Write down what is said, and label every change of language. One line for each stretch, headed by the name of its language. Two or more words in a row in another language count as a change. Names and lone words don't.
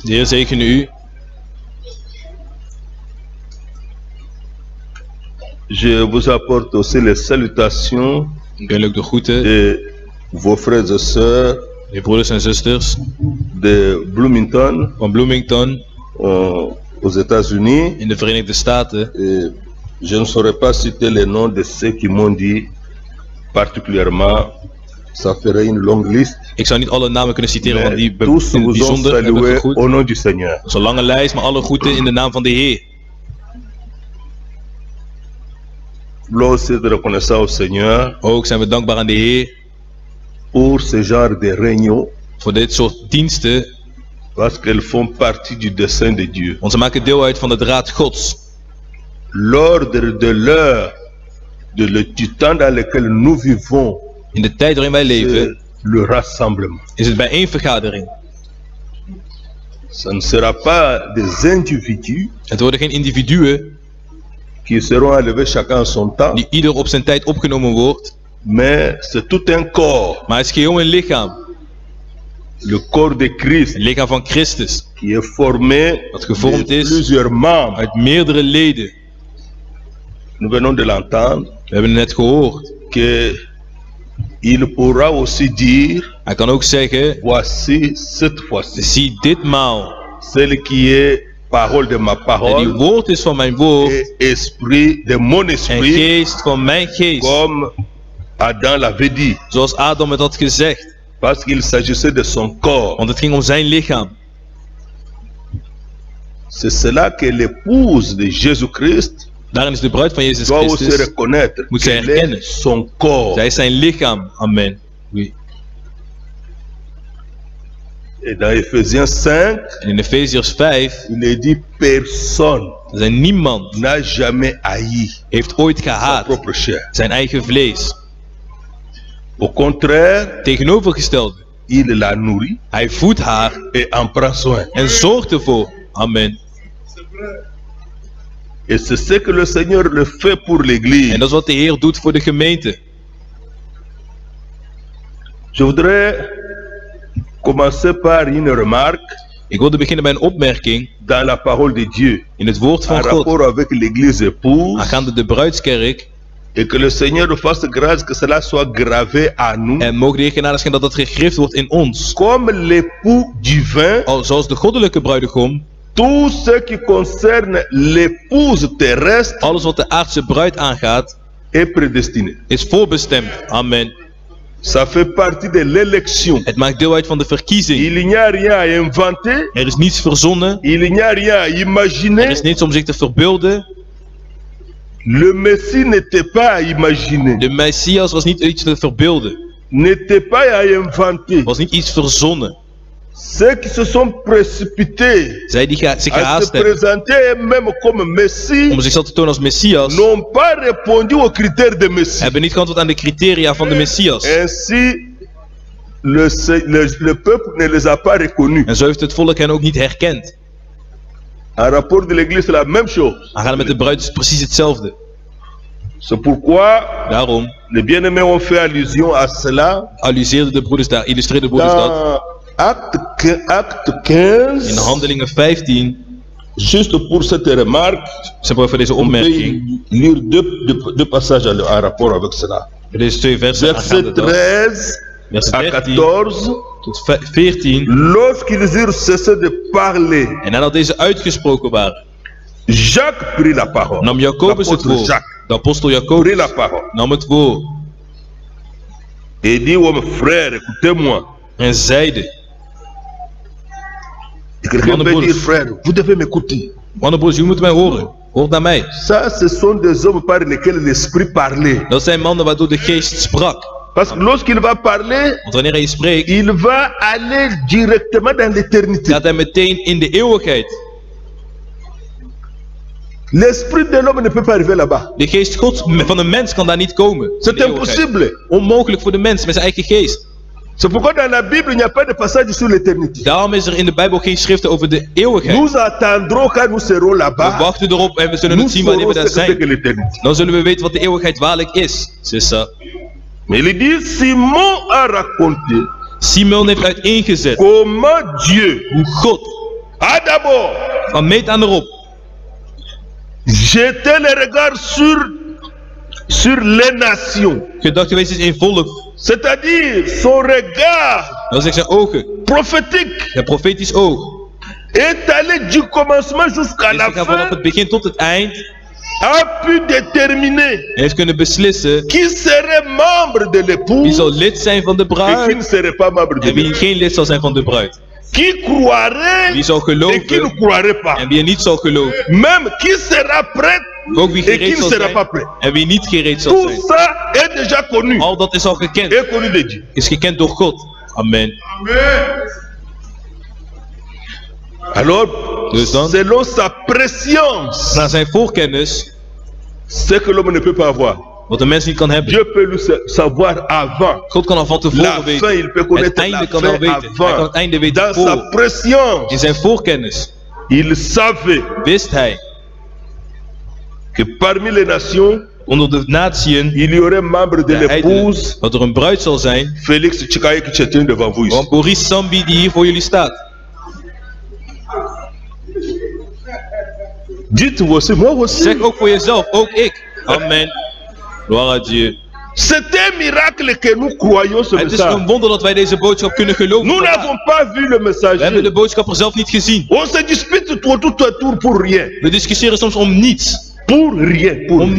Dutch: De Heer zegene u.
French: Je vous apporte aussi les salutations
Dutch: Ik wil ook de groeten,
French: de vos frères et sœurs
Dutch: de broeders en zusters
French: de Bloomington
Dutch: van Bloomington
French: aux États-Unis.
Dutch: in de Verenigde Staten.
French: Et je ne saurais pas citer les noms de ceux qui m'ont dit particulièrement. Ça ferait une longue liste.
Dutch: Ik zou niet alle namen kunnen citeren, want
French: Mais
Dutch: die
French: tous
Dutch: in het
French: vous ont
Dutch: bijzonder hebben
French: salué
Dutch: gegroet.
French: au nom du Seigneur.
Dutch: Dat is een lange lijst, maar alle groeten in de naam van de Heer.
French: Là aussi de reconnaissance au Seigneur
Dutch: Ook zijn we dankbaar aan de Heer
French: pour ce genre de réunions
Dutch: voor dit soort diensten,
French: parce qu'elles font partie du dessein de Dieu.
Dutch: want ze maken deel uit van de draad Gods.
French: L'ordre de l'heure, du temps dans lequel nous vivons,
Dutch: In de tijd waarin wij leven,
French: c'est le rassemblement.
Dutch: is het bijeenvergadering.
French: Ce ne sera pas des individus
Dutch: Het worden geen individuen
French: qui seront enlevés chacun en son temps,
Dutch: die ieder op zijn tijd opgenomen wordt,
French: mais c'est tout un corps,
Dutch: maar het is geheel een lichaam.
French: le corps de Christ,
Dutch: Het lichaam van Christus,
French: qui est formé
Dutch: dat gevormd
French: de
Dutch: is
French: plusieurs membres.
Dutch: uit meerdere leden.
French: Nous venons de l'entendre,
Dutch: We hebben het net gehoord.
French: que il pourra aussi dire,
Dutch: Hij kan ook zeggen,
French: voici cette fois-ci,
Dutch: zie ditmaal,
French: celle qui est parole de ma
Dutch: En die
French: parole
Dutch: woord is van mijn woord.
French: et esprit de mon
Dutch: En
French: esprit,
Dutch: geest van mijn geest.
French: comme Adam l'avait dit,
Dutch: Zoals Adam het had gezegd.
French: parce qu'il s'agissait de son corps.
Dutch: Want het ging om zijn lichaam.
French: C'est cela que l'épouse de Jésus-Christ
Dutch: Daarin is de bruid van Jezus
French: doit aussi
Dutch: Christus.
French: reconnaître
Dutch: Moet zij
French: qu'elle est
Dutch: herkennen.
French: son corps.
Dutch: Zij is zijn lichaam.
French: Amen. Oui. Et dans Ephésiens 5,
Dutch: En in Efeziërs 5.
French: il est dit personne
Dutch: Er zijn niemand
French: n'a jamais haï
Dutch: heeft ooit
French: sa
Dutch: gehaat
French: propre chair.
Dutch: zijn eigen vlees.
French: Au contraire,
Dutch: Tegenovergestelde.
French: il la nourrit
Dutch: Hij voedt haar
French: et en prend soin.
Dutch: en zorgt ervoor. Amen.
French: Et c'est ce que le Seigneur le fait pour l'Église.
Dutch: En dat is wat de Heer doet voor de gemeente.
French: Je voudrais commencer par une remarque
Dutch: Ik wilde beginnen bij een opmerking
French: dans la parole de Dieu
Dutch: in het woord en van God.
French: rapport avec l'Église épouse,
Dutch: Aangaande de bruidskerk.
French: et que le Seigneur nous fasse grâce que cela soit gravé à nous
Dutch: En mogen de Heer genadig zijn dat dat gegrift wordt in ons.
French: comme l'époux divin.
Dutch: Zoals de goddelijke bruidegom.
French: Tout ce qui concerne l'épouse terrestre
Dutch: Alles wat de aardse bruid aangaat.
French: est prédestiné.
Dutch: Is voorbestemd. Amen.
French: Ça fait partie de l'élection.
Dutch: Het maakt deel uit van de verkiezing.
French: Il n'y a rien à inventer,
Dutch: Er is niets verzonnen.
French: il n'y a rien à
Dutch: Er
French: imaginer.
Dutch: is niets om zich te verbeelden.
French: Le Messie n'était pas à imaginer,
Dutch: De Messias was niet iets te verbeelden.
French: n'était pas à inventer.
Dutch: Was niet iets verzonnen.
French: Ceux qui se sont précipités
Dutch: Zij die zich
French: à se
Dutch: gehaast hebben
French: présenter eux-mêmes comme Messie
Dutch: om zichzelf te tonen als Messias,
French: n'ont pas répondu aux critères de Messie.
Dutch: hebben niet geantwoord aan de criteria van de Messias.
French: Ainsi, le peuple ne les a pas reconnus.
Dutch: En zo heeft het volk hen ook niet herkend.
French: En rapport de l'Église, c'est la même chose.
Dutch: Aangaande met de bruid is het precies hetzelfde.
French: C'est pourquoi
Dutch: Daarom
French: les bien-aimés ont fait allusion à cela
Dutch: illustreren de broeders dat
French: dans acte 15,
Dutch: in Handelingen 15,
French: juste pour cette remarque,
Dutch: simpelweg voor deze
French: on peut
Dutch: opmerking,
French: lire deux passages en rapport avec cela.
Dutch: deze twee versen
French: Verset
Dutch: aangaande dat. 13
French: Verset à 13 14,
Dutch: tot 14.
French: lorsqu'ils eurent cessé de parler,
Dutch: En nadat deze uitgesproken waren,
French: Jacques prit la parole.
Dutch: nam Jacobus het
French: L'apôtre
Dutch: woord. Jacques De apostel
French: prit
Dutch: Jacobus
French: la parole
Dutch: nam het woord
French: et dit: oh mes frères, écoutez-moi.
Dutch: en zeide:
French: Et quelqu'un
Dutch: Mannen,
French: peut dire:
Dutch: broeders.
French: frère, vous devez m'écouter.
Dutch: Mannen, broers, jullie moeten mij horen. Hoort naar mij.
French: Ça, ce sont des hommes par lesquels l'esprit parlait.
Dutch: Dat zijn mannen waardoor de geest sprak.
French: Parce que lorsqu'il va parler,
Dutch: Want wanneer hij spreekt,
French: il va aller directement dans l'éternité.
Dutch: gaat hij meteen in de eeuwigheid.
French: L'esprit de l'homme ne peut pas arriver là-bas.
Dutch: De geest Gods van een mens kan daar niet komen. in
French: C'est
Dutch: de eeuwigheid.
French: impossible.
Dutch: Onmogelijk voor de mens met zijn eigen geest.
French: C'est pourquoi dans la Bible, il n'y a pas de passage sur l'éternité.
Dutch: Daarom is er in de Bijbel geen schriften over de eeuwigheid.
French: Nous attendrons quand nous serons
Dutch: We
French: là-bas.
Dutch: wachten erop en we zullen
French: Nous
Dutch: het zien wanneer we
French: saurons
Dutch: daar
French: ce que c'est que
Dutch: zijn.
French: l'éternité.
Dutch: Dan zullen we weten wat de eeuwigheid waarlijk is.
French: C'est ça. Mais il dit, Simon a raconté
Dutch: Simon heeft uiteengezet
French: comment Dieu
Dutch: hoe God
French: a d'abord
Dutch: van meet aan erop
French: jeté le regard sur les nations.
Dutch: gedacht geweest is in volk.
French: C'est-à-dire son regard
Dutch: Dat is zijn ogen.
French: prophétique
Dutch: Zijn profetisch oog.
French: est allé du commencement jusqu'à
Dutch: Is
French: la
Dutch: gegaan vanaf
French: fin,
Dutch: het begin tot het eind.
French: a pu déterminer
Dutch: Hij heeft kunnen beslissen
French: qui serait membre de
Dutch: wie
French: l'épouse
Dutch: zal lid zijn van de
French: et qui
Dutch: bruid
French: ne serait pas membre de
Dutch: en wie
French: l'épouse.
Dutch: geen lid zal zijn van de bruid.
French: Qui croirait
Dutch: Wie zal
French: et qui ne
Dutch: geloven
French: croirait pas.
Dutch: en wie er niet zal geloven.
French: Même qui sera prêt
Dutch: Ook wie
French: et qui
Dutch: gereed
French: ne
Dutch: zal
French: sera
Dutch: zijn
French: pas prêt.
Dutch: en wie niet gereed zal
French: Tout
Dutch: zijn.
French: ça est déjà connu.
Dutch: Al dat is al gekend.
French: Est connu de Dieu.
Dutch: Is gekend door God. Amen.
French: Alors,
Dutch: Dus dan,
French: selon sa préscience,
Dutch: naar zijn voorkennis,
French: ce que l'homme ne peut pas avoir,
Dutch: wat een mens niet kan hebben.
French: Dieu peut le savoir avant.
Dutch: God kan al van
French: La
Dutch: tevoren
French: fin,
Dutch: weten.
French: il peut
Dutch: Het
French: connaître
Dutch: einde
French: la
Dutch: kan al
French: fin
Dutch: weten. Hij kan
French: avant.
Dutch: het einde weten
French: Dans sa
Dutch: voor.
French: préscience,
Dutch: In zijn voorkennis
French: il savait
Dutch: wist hij
French: que parmi les nations,
Dutch: onder de natieën
French: il y aurait membre de
Dutch: de heidenen,
French: l'épouse
Dutch: dat er een bruid zal zijn
French: Félix Tchikaye qui se tient devant vous ici.
Dutch: van Boris Sambi die hier voor jullie staat.
French: Dites vous aussi, moi aussi.
Dutch: Zeg ook voor jezelf, ook ik.
French: Amen. Gloire à Dieu. C'est un miracle que nous croyons ce
Dutch: Het is
French: message.
Dutch: een wonder dat wij deze boodschap kunnen geloven.
French: Nous n'avons pas vu le
Dutch: We
French: messager.
Dutch: hebben de boodschapper zelf niet gezien.
French: On se dispute tour pour rien.
Dutch: We discussiëren soms om niets.
French: Pour rien. Pour rien.